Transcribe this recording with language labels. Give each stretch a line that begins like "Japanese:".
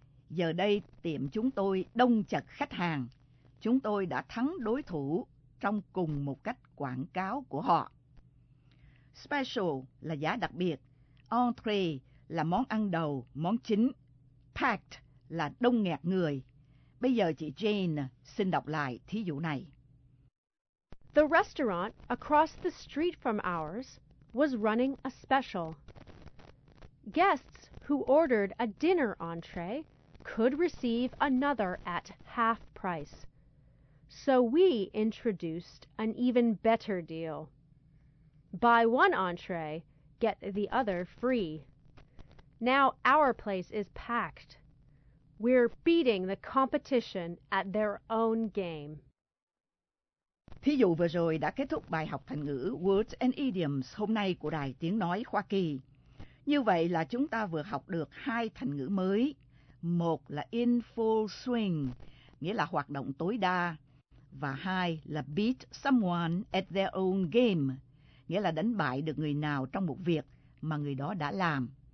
Vietnamese: Giờ đây tiệm chúng tôi đông chật khách hàng. Chúng tôi đã thắng đối thủ trong cùng một cách quảng cáo của họ. Special là giá đặc biệt. Entree là món ăn đầu, món chính. Packed là đông nghẹt người. Bây giờ chị Jane xin đọc lại thí dụ này.
English: The restaurant across the street from ours was running a special. Guests who ordered a dinner entree could receive another at half price. So we introduced an even better deal. Buy one entree, get the other free. Now our place is packed. We're beating the competition at their own game.
Vietnamese: Thí dụ vừa rồi đã kết thúc bài học thành ngữ Words and Idioms hôm nay của Đài Tiếng Nói Hoa Kỳ. Như vậy là chúng ta vừa học được hai thành ngữ mới. Một là
English: in full swing,
Vietnamese: nghĩa là hoạt động tối đa. Và hai là
English: beat someone at their own game,
Vietnamese: nghĩa là đánh bại được người nào trong một việc mà người đó đã làm.